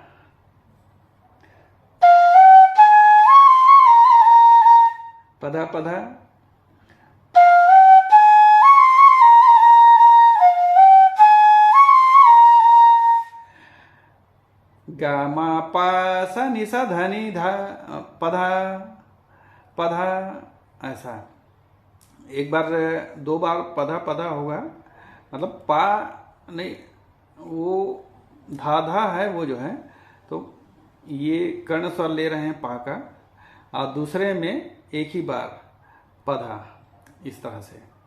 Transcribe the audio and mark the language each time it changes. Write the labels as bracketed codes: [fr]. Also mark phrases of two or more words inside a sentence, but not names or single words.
[hi] पधा पधा। ग म प स नि स ध नि ध पधा पधा। ऐसा एक बार दो बार पधा पधा होगा, मतलब पा नहीं, वो धा धा है वो जो है। तो ये कर्ण स्वर ले रहे हैं पा का, और दूसरे में एक ही बार पधा, इस तरह से।